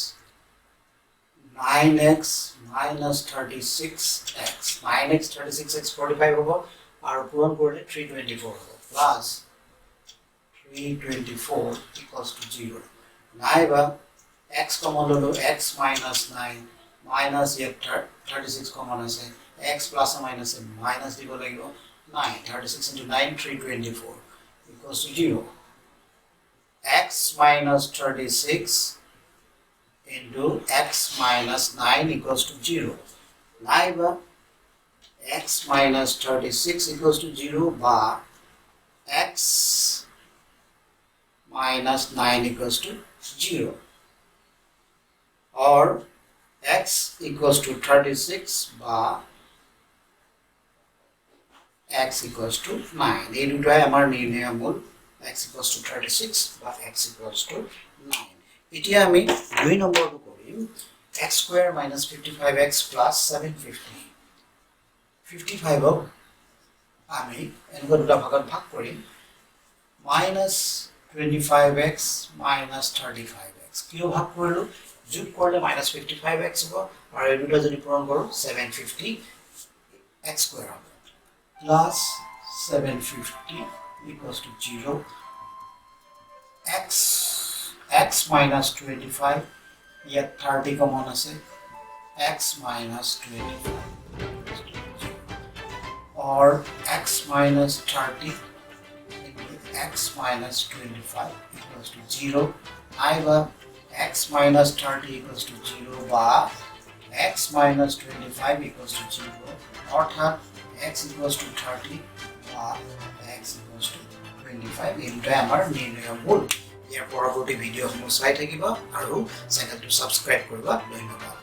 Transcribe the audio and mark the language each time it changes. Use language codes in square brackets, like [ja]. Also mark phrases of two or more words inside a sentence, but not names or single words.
[as] 9x minus 36x 9x 36x 45 হ'ব আৰু পূৰণ কৰিলে 324 হ'ব plus 324 = [en] 0 নাইবা x কমন ললো x minus 9 minus 36 common আছে x plus or minus minus [as] দিব লাগিব [en] 9 36 into 9 324 equals to 0 x minus 36 into x minus 9 equals to 0 naiba x minus 36 equals to 0 ba x minus 9 equals to 0 or x equals to 36 [as] বা [en] x equals to 9 [as] এই দুটাই আমাৰ নিৰ্ণয় মূল [en] x equals to 36 [as] বা [en] x equals to 9 [as] এতিয়া আমি 2 নম্বৰটো কৰিম x² - 55x + 750 55 ক আমি এনেকুৱা দুটা ভাগত ভাগ কৰিম -25x - 35x কিয় ভাগ কৰিলো যোগ কৰিলে -55x হ'ব আৰু এই দুটা যদি পূৰণ কৰো 750x² হ'ব [en] plus 750 equals to 0 x minus 25 yet 30 common আছে x minus 25 or x minus 30 x minus 25 equals to 0 [as] naiba [en] x minus 30 equals to 0 [as] বা [en] x minus 25 equals to 0 [as] অর্থাৎ [en] x equals to 30 [as] বা [en] x equals to 25 [as] এইটা আমাৰ নিৰ্ণয় মূল ইয়াৰ পৰৱৰ্তী ভিডিঅ' সমূহ চাই থাকিবা আৰু চেনেলটো সাবস্ক্ৰাইব কৰিবা ধন্যবাদ